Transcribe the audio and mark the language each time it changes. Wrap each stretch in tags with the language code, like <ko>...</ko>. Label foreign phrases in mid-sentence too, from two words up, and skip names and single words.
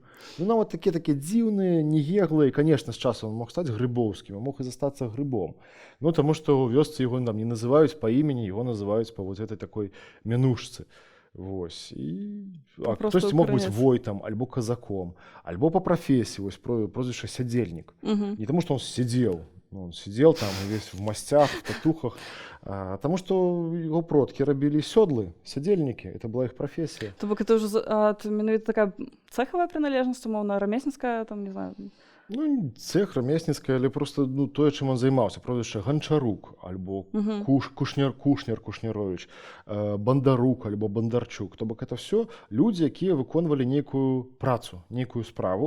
<be>Ну, нават такія дзіўныя, негеглыя, і, канешне, з часам он мог стаць Грыбоўскім, а мог і застацца Грыбом. Ну, таму што ў вёсцы яго там не называюць па імені, яго называюць па вот гэтай такой мянушцы. Вось. А хтосьці мог быць войтам, альбо казаком, альбо па прафесіі, вось прозвішча Сядзельнік. Не таму што</be> <ru>он сидзеў, он сидел там весь в мастях, в татухах, потому что его продки</ru> <be>рабілі сёдлы, сядзельнікі,</be> <ru>это была их профессия.</ru> <be>То бок</be> <ru>это уже</ru> <be>менавіта такая цехавая прыналежнасць, умоўна, рамесніцкая, там, не знаю. Ну, цех рамесніцкая, але просто тое, чым он займаўся, прозвішча Ганчарук, альбо Кушнерович, Бандарук, альбо Бандарчук. То бок</be> <ru>это все</ru> <be>людзі, якія выконвалі нейкую працу, нейкую справу.</be>